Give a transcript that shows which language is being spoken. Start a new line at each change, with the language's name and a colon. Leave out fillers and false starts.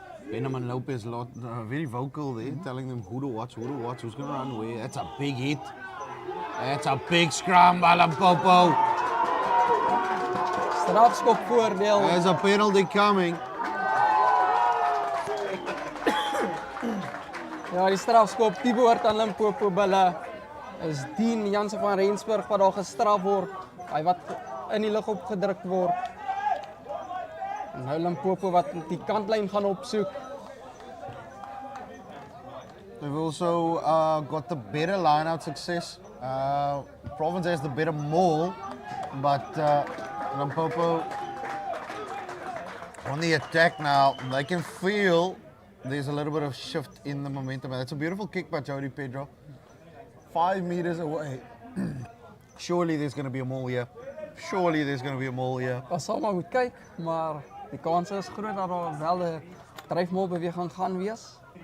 English: Benjamin Lopez, very vocal there, telling them who to watch, who's going to run away. That's a big hit. That's a big scrum by Limpopo.
Afrikaans: Strafskop voordeel.
English: There's a penalty coming.
Afrikaans: Ja, die strafskop, die behoort aan Limpopo bulle. Is Dean Jansen van Rensburg wat daar gestraf word. Hy wat in die lug opgedruk word. En nou Limpopo wat die kantlyn gaan opsoek.
English: They've also got the better line-out success. Province has the better maul, but Limpopo on the attack now. They can feel there's a little bit of shift in the momentum. That's a beautiful kick by Jody Pedro. 5 meters away. Surely there's going to be a maul here. Surely there's going to be a maul here.
Afrikaans: Ons sal maar moet kyk, maar die kans is groot dat daar wel 'n dryfmolbeweging gaan wees.